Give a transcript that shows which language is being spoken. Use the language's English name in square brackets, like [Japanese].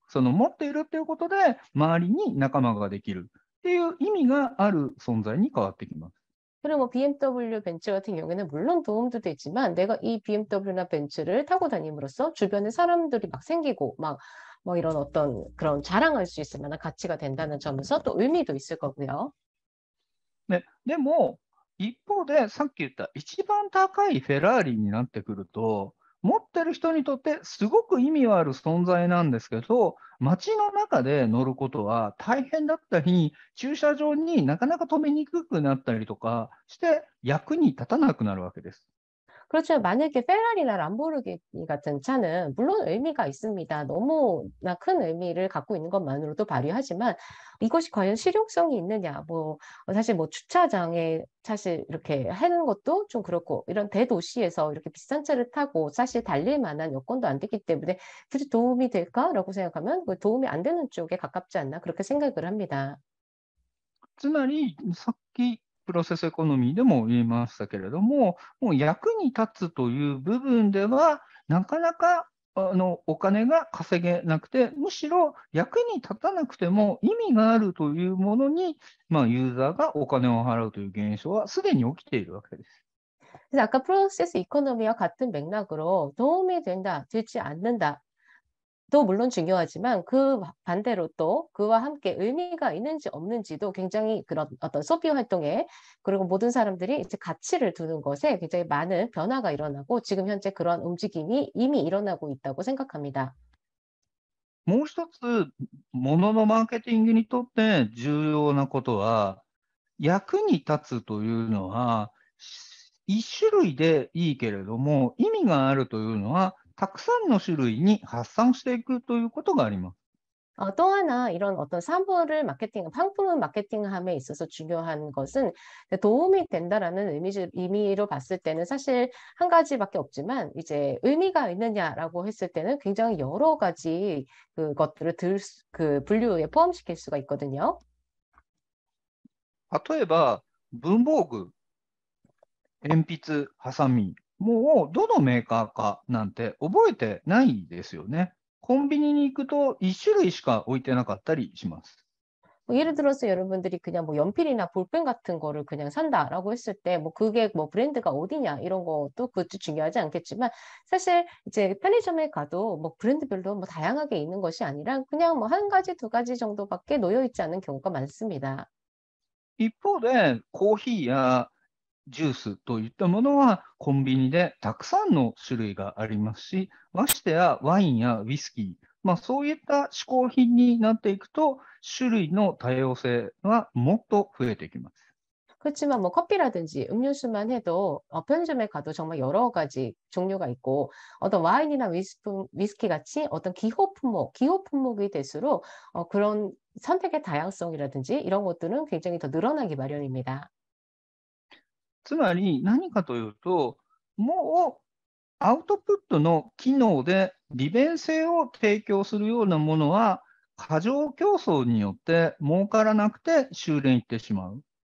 [Japanese] その持っているっていうことで、周りに仲間ができるっていう意味がある存在に変わってきます。 [Korean] 그리고 뭐 BMW 벤츠 같은 경우에는 물론 도움도 되지만 내가 이 BMW나 벤츠를 타고 다님으로써 주변에 사람들이 막 생기고 막 뭐 이런 어떤 그런 자랑할 수 있을 만한 가치가 된다는 점에서 또 의미도 있을 거고요. [Japanese] でも、一方で、さっき言った一番高いフェラーリになってくると、持ってる人にとってすごく意味はある存在なんですけど、街の中で乗ることは大変だったり、駐車場になかなか止めにくくなったりとかして役に立たなくなるわけです。 [Korean] 그렇죠. 만약에 페라리나 람보르기니 같은 차는 물론 의미가 있습니다. 너무나 큰 의미를 갖고 있는 것만으로도 발휘하지만 이것이 과연 실용성이 있느냐. 뭐 사실 뭐 주차장에 사실 이렇게 하는 것도 좀 그렇고 이런 대도시에서 이렇게 비싼 차를 타고 사실 달릴 만한 여건도 안 되기 때문에 굳이 도움이 될까라고 생각하면 그 도움이 안 되는 쪽에 가깝지 않나 그렇게 생각을 합니다. [Japanese] つまり、さっきプロセスエコノミーでも言いましたけれども、もう役に立つという部分では、なかなかお金が稼げなくて、むしろ役に立たなくても意味があるというものに、ユーザーがお金を払うという現象はすでに起きているわけです。 [Korean] 그래서 아까 프로세스 이코노미와 같은 맥락으로 도움이 된다, 되지 않는다. 도 물론 중요하지만 그 반대로 또 그와 함께 의미가 있는지 없는지도 굉장히 그런 어떤 소비 활동에 그리고 모든 사람들이 이제 가치를 두는 것에 굉장히 많은 변화가 일어나고 지금 현재 그런 움직임이 이미 일어나고 있다고 생각합니다. [Japanese] もう一つ、もののマーケティングにとって重要なことは、役に立つというのは、一種類でいいけれども、意味があるというのは、たくさんの種類に発散していくということがあります。 [Korean] 또 하나 이런 어떤 사물을 마케팅, 상품을 마케팅함에 있어서 중요한 것은 도움이 된다라는 의미로 봤을 때는 사실 한 가지밖에 없지만 이제 의미가 있느냐라고 했을 때는 굉장히 여러 가지 그것들을 그 분류에 포함시킬 수가 있거든요. [Japanese] 例えば、文房具、鉛筆、ハサミ、もうどのメーカーかなんて覚えてないですよね。コンビニに行くと1種類しか置いてなかったりします。 [Korean] 뭐 예를 들어서 여러분들이 그냥 뭐 연필이나 볼펜 같은 거를 그냥 산다라고 했을 때 뭐 그게 뭐 브랜드가 어디냐 이런 것도 그것도 중요하지 않겠지만 사실 이제 편의점에 가도 뭐 브랜드별로 뭐 다양하게 있는 것이 아니라 그냥 뭐 한 가지 두 가지 정도밖에 놓여 있지 않은 경우가 많습니다. [Japanese] 一方で、コーヒーやジュースといったものはコンビニでたくさんの種類がありますし、ましてやワインやウイスキー、そういった嗜好品になっていくと、種類の多様性はもっと増えてきます。 [Korean] 그렇지만 뭐 커피라든지 음료수만 해도 편의점에 가도 정말 여러 가지 종류가 있고 어떤 와인이나 위스키 같이 어떤 기호 품목이 될수록 그런 선택의 다양성이라든지 이런 것들은 굉장히 더 늘어나기 마련입니다. [Japanese] つまり何かというと、もうアウトプットの機能で利便性を提供するようなものは、過剰競争によって儲からなくて修練いってしまう。